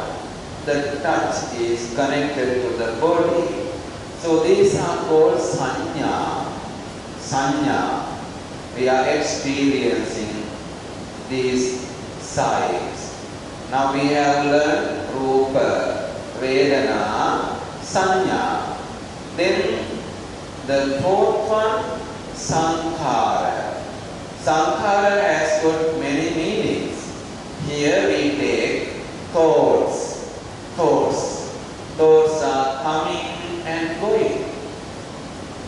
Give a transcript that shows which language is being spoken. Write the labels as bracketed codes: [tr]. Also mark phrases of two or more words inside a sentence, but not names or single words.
[en] The touch is connected to the body. So these are called sanya. Sanya. We are experiencing these sights. Now we have learned [pi] rupa, vedana, sanya. [en] Then the 4th one, sankhara. Sankhara has got many meanings. Here we take thoughts. Thoughts are coming and going.